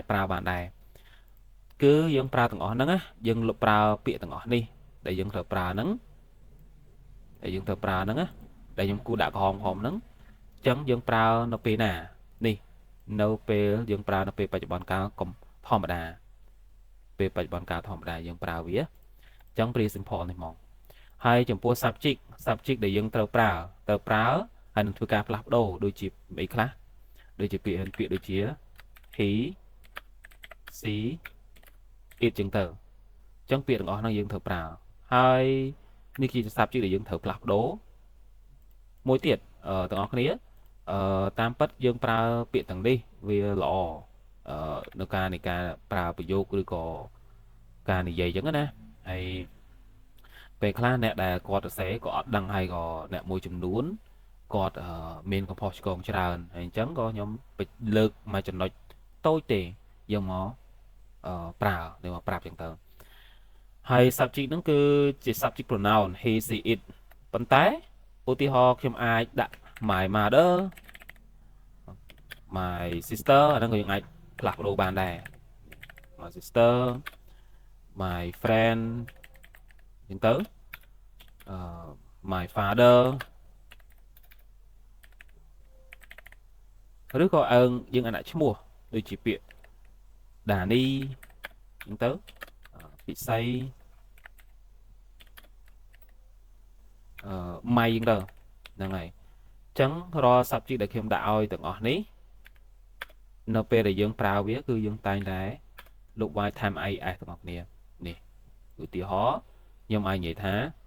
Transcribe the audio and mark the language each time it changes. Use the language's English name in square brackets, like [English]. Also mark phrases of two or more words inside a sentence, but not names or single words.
[Khmer] ប្រើបានដែរគឺយើងប្រើទាំងអស់ហ្នឹងណាយើងលុបប្រើពាក្យទាំងអស់នេះដែលយើងត្រូវប្រើហ្នឹងដែលខ្ញុំគូដាក់ក្រហមហ្នឹងអញ្ចឹងយើងប្រើនៅពេលណានេះនៅពេលយើងប្រើនៅពេលបច្ចុប្បន្នកាលធម្មតាពេលបច្ចុប្បន្នកាលធម្មតាយើងប្រើវាអញ្ចឹង [English] present simple [Khmer] នេះមកហើយចំពោះ subject ដែលយើងត្រូវប្រើហើយនឹងធ្វើការផ្លាស់ប្ដូរដូចជាអីខ្លះដូចជាពាក្យដូចជា he [English] she it [Khmer] ចឹងទៅអញ្ចឹងពាក្យទាំងអស់ហ្នឹងយើងត្រូវប្រើហើយនេះជា subject ដែលយើងត្រូវផ្លាស់ប្ដូរមួយទៀតទាំងអស់គ្នាតាមពិតយើង ប្រើពាក្យទាំងនេះវាល្អនៅការនៃការប្រើប្រយោគឬក៏ការនិយាយចឹងណាហើយពេលខ្លះអ្នកដែលគាត់សរសេរក៏អត់ដឹងហើយក៏អ្នកមួយចំនួនគាត់មានកំហុសឆ្គងច្រើនហើយអញ្ចឹងក៏ខ្ញុំលើកមកចំណុចតូចទេយកមកប្រើនៅមកប្រាប់ចឹងទៅហើយ subject ហ្នឹងគឺជា [English] subject pronoun he she it [Khmer] ប៉ុន្តែឧទាហរណ៍ខ្ញុំអាចដាក់ [English] my mother my sister [Khmer] អាហ្នឹងក៏យើងអាចផ្លាស់ប្ដូរបានដែរ [English] my sister my friend [Khmer] ចឹងទៅ [English] my father [Khmer] ឬក៏យើងអាចដាក់ឈ្មោះដូចជាពាក្យ Dani ចឹងទៅពិសី ម៉ៃចឹងទៅហ្នឹងហើយអញ្ចឹងរាល់ subject ដែលខ្ញុំដាក់ឲ្យទាំងអស់នេះនៅពេលដែលយើងប្រើវាគឺយើងតែងតែលុប y ថែម IES ទាំងអស់គ្នានេះឧទាហរណ៍ខ្ញុំអាចនិយាយថា